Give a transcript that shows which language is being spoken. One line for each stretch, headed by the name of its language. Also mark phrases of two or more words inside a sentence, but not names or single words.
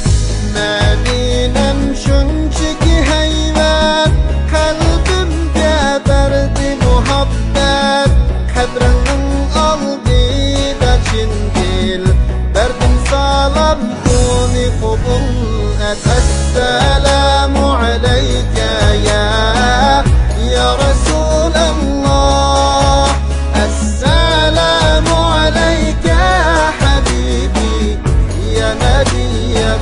Uzbek: Medinem şunchaki hayvat, qalbimga berdi muhabbat. Qadringning oldida chin dil, berdim salom uni qabul et.
Arabic: السلام عليك يا رسول الله. السلام عليك حبيبي يا نبي